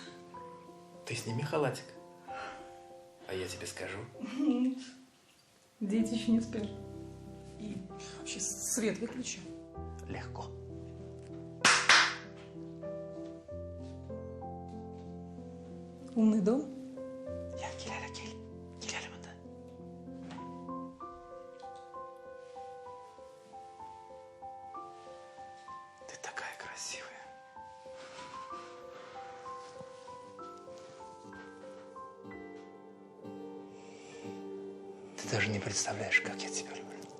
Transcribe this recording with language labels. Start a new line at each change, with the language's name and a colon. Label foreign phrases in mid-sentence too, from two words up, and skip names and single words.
Russian: Ты сними халатик, а я тебе скажу. Дети еще не спят. И вообще свет выключи. Легко. Умный дом?
Kazakh: Я келелі кел. Келелі мұнда.
Russian: Ты такая красивая. Ты даже не представляешь, как я тебя люблю.